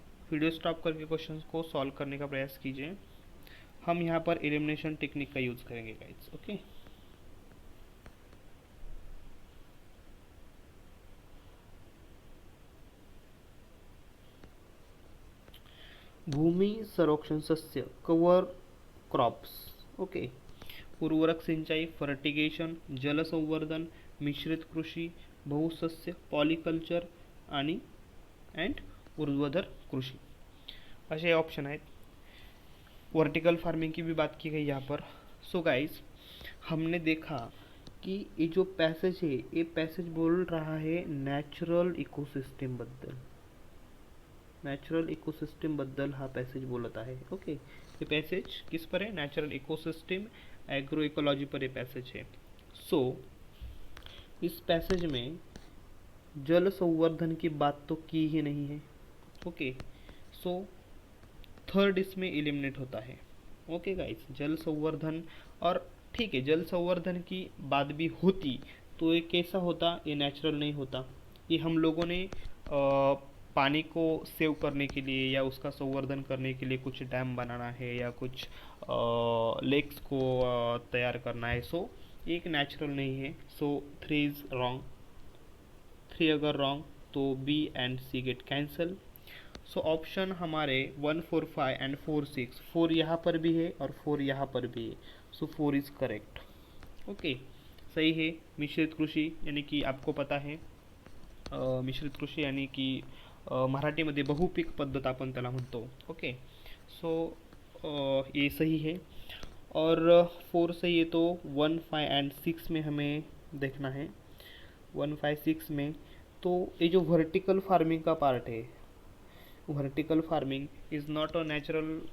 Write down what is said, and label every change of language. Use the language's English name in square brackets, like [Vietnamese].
[Hindi] Video stop करके question को solve करने का प्रयास कीजिए. हम यहाँ पर एलिमिनेशन टेक्निक का यूज़ करेंगे गाइस. ओके. भूमि संरक्षण सस्य कवर क्रॉप्स. ओके. [Marathi] उर्वरक सिंचाई, फर्टिगेशन, जलसंवर्धन, मिश्रित कृषी, बहुसस्य, पॉलिकल्चर आणि अँड ऊर्ध्वाधर कृषि, ऐसे ऑप्शन आहेत. [Hindi] वर्टिकल फार्मिंग की भी बात की गई यहाँ पर. सो गाइस, हमने देखा कि ये जो पैसेज है, ये पैसेज बोल रहा है नॅचरल इकोसिस्टम बद्दल. [Marathi] नॅचरल इकोसिस्टम बद्दल हा पैसेज बोलत आहे. ओके. [Hindi] ये पैसेज किस पर है, नॅचरल इकोसिस्टम एग्रो इकोलॉजी पर ये पैसेज है. सो इस पैसेज में जल संवर्धन की बात तो की ही नहीं है. ओके. सो थर्ड इसमें एलिमिनेट होता है. ओके गाइस, जल संवर्धन, और ठीक है जल संवर्धन की बात भी होती तो ये कैसा होता, ये नेचुरल नहीं होता. ये हम लोगों ने पानी को सेव करने के लिए या उसका संवर्धन करने के लिए कुछ डैम बनाना है या कुछ लेक्स को तैयार करना है. सो एक नेचुरल नहीं है. सो 3 इज़ रॉन्ग. 3 अगर रॉन्ग तो B and C get cancel. So option हमारे 1, 4, 5 एंड 4, 6, 4 यहाँ पर भी है और 4 यहाँ पर भी है. सो 4 इज़ करेक्ट. ओके. सही है. मिश्रित कृषि यानी कि आपको पता है [Marathi] मिश्रित कृषी यानी की मराठीमध्ये बहुपीक पद्धत अपन त्याला म्हणतो. [Hindi] ओके, सो ये सही है. और 4 सही है, तो 1, 5 एंड 6 में हमें देखना है. 1, 5, 6 में तो ये जो वर्टिकल फार्मिंग का पार्ट है, vertical farming is not a natural.